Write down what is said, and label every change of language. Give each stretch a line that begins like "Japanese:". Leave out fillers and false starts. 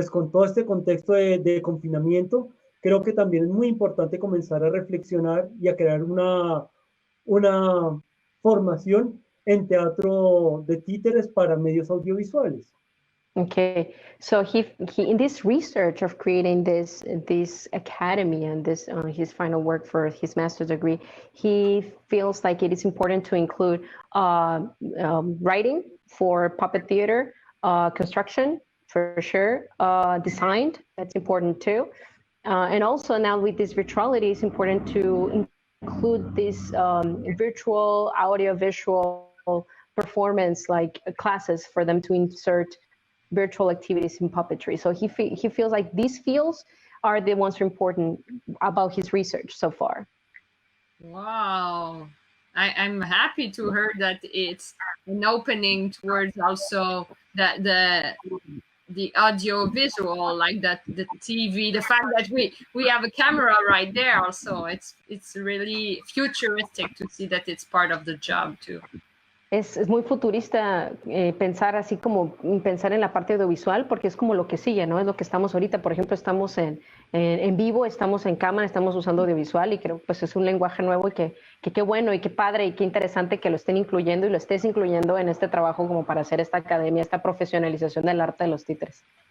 Spanish: todo este contexto de confinamiento, creo que también es muy importante comenzar a reflexionar y a crear una formación en teatro de títeres para medios audiovisuales.
English: Okay, so he in this research of creating this academy and this his final work for his master's degree, he feels like it is important to include writing for puppet theater, construction for sure, design, that's important too, and also now with this virtuality, it's important to include this virtual audio visual performance like classes for them to insert virtual activities in puppetry. So he feels like these fields are the ones important about his research so far. Wow. I'm happy to hear that it's an opening towards also the audio visual, like that, the TV, the fact that we have a camera right there also, it's really futuristic to see that it's part of the job too.
Spanish: Es muy futurista pensar así como pensar en la parte audiovisual, porque es como lo que sigue, ¿no? Es lo que estamos ahorita. Por ejemplo, estamos en vivo, estamos en cámara, estamos usando audiovisual y creo que pues, es un lenguaje nuevo y que qué bueno y qué padre y qué interesante que lo estén incluyendo y lo estés incluyendo en este trabajo como para hacer esta academia, esta profesionalización del arte de los títeres.